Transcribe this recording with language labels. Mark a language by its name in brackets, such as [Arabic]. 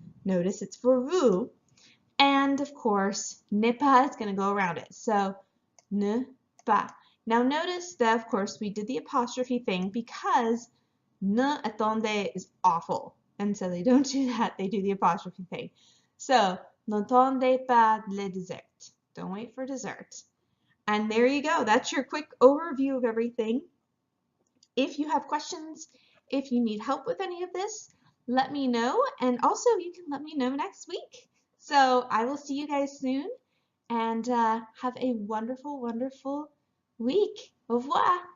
[English] Notice it's for vous. And of course, [French] ne pas [English] is going to go around it. So, [French] ne pas. [English] Now notice that, of course, we did the apostrophe thing because [French] ne attendez [English] is awful. And so they don't do that, they do the apostrophe thing. [French] So, n'attendez pas le dessert. [English] Don't wait for dessert. And there you go. That's your quick overview of everything. If you have questions, if you need help with any of this, let me know. And also, you can let me know next week. So I will see you guys soon. And have a wonderful, wonderful week. [French] Au revoir.